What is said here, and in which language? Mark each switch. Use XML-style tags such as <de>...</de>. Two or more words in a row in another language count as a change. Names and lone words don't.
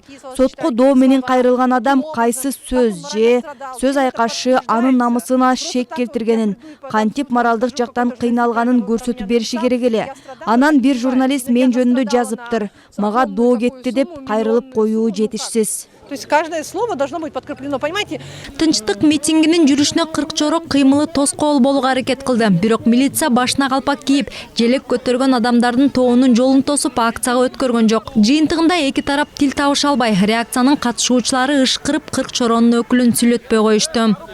<ky>Сотко доо менен кайрылган адам кайсы сөз же сөз айкашы анын намысына шек келтиргенин, кантип моралдык жактан кыйналганын көрсөтүп бериши керек эле. Анан бир журналист мен жөнүндө жазыптыр. Мага доо кетти деп кайрылып коюу жетишсиз.</ky> <ru>То есть каждое слово должно быть подкреплено, понимаете?</ru> <ky>Тынчтык митингинин жүрүшүнө 40 чорок кыймылы тоскоол болууга аракет кылды. Бирок милиция башына калпак кийип, желек көтөргөн адамдардын тоонун жолун тосуп акцияга өткөргөн жок. Жыйынтыгында эки тарап тил табыша албай, реакциянын катышуучулары ышкырып 40 чоронун өкүлүн сүйлөтпөй коюшту.</ky>